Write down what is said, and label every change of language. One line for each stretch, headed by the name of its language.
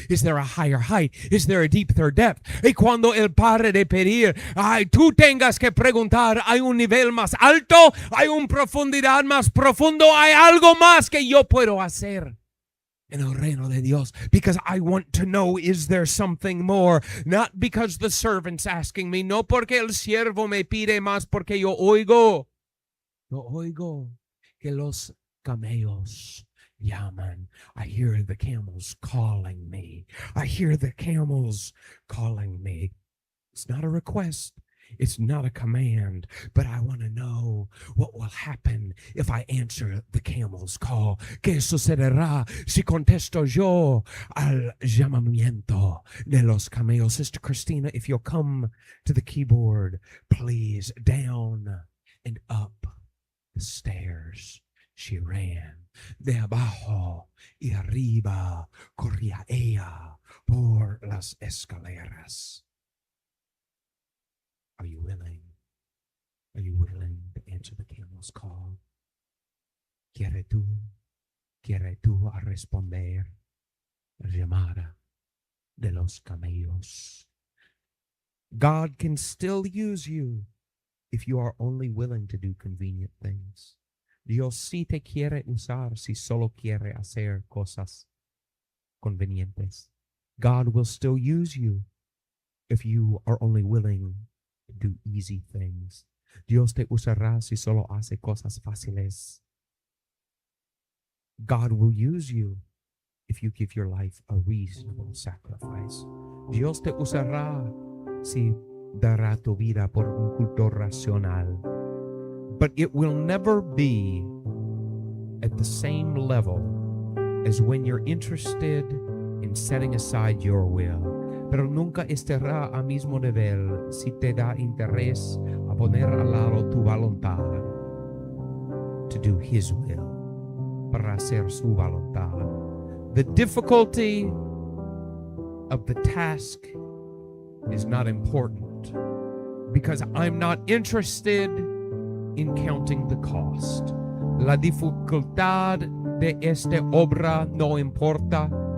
English: Is there a higher height? Is there a deeper depth?
Spanish: Y cuando él pare de pedir, tú tengas que preguntar, ¿hay un nivel más alto? ¿Hay una profundidad más profundo? ¿Hay algo más que yo puedo hacer en el reino de Dios?
English: Because I want to know, is there something more? Not because the servant's asking me,
Spanish: no porque el siervo me pide más, porque yo oigo que los camellos llaman.
English: I hear the camels calling me. I hear the camels calling me. It's not a request. It's not a command, but I want to know what will happen if I answer the camel's call.
Spanish: ¿Qué sucederá si contesto yo al llamamiento de los camellos?
English: Sister Christina, if you'll come to the keyboard, please. Down and up the stairs she ran,
Spanish: de abajo y arriba corría ella por las escaleras.
English: Are you willing? Are you willing to answer the camel's call?
Spanish: ¿Quieres tú a responder la llamada de los camellos?
English: God can still use you if you are only willing to do convenient things.
Spanish: Dios sí te quiere usar si solo quiere hacer cosas convenientes.
English: God will still use you if you are only willing to do easy things.
Spanish: Dios te usará si solo hace cosas fáciles.
English: God will use you if you give your life a reasonable sacrifice.
Spanish: Dios te usará si dará tu vida por un culto racional.
English: But it will never be at the same level as when you're interested in setting aside your will.
Spanish: Pero nunca estará al mismo nivel si te da interés a poner al lado tu voluntad
English: to do His will,
Spanish: para hacer su voluntad.
English: The difficulty of the task is not important because I'm not interested in counting the cost.
Spanish: La dificultad de esta obra no importa